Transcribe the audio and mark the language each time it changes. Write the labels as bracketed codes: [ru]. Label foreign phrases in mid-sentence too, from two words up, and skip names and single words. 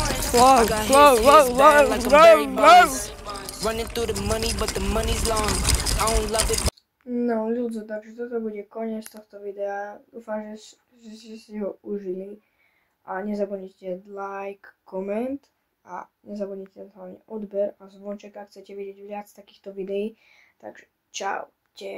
[en] Wow, Got wow, hits, wow, hits, wow, bang like I'm wow, Barry wow. Bonds. Running through the money, but the money's long. I don't love it. [sk] No ľudzo, takže toto bude koniec tohto videa. Dúfam, že si ho užili. A nezabudnite like, koment a nezabudnite hlavne odber a zvonček, ak chcete vidieť viac takýchto videí. Takže čaute.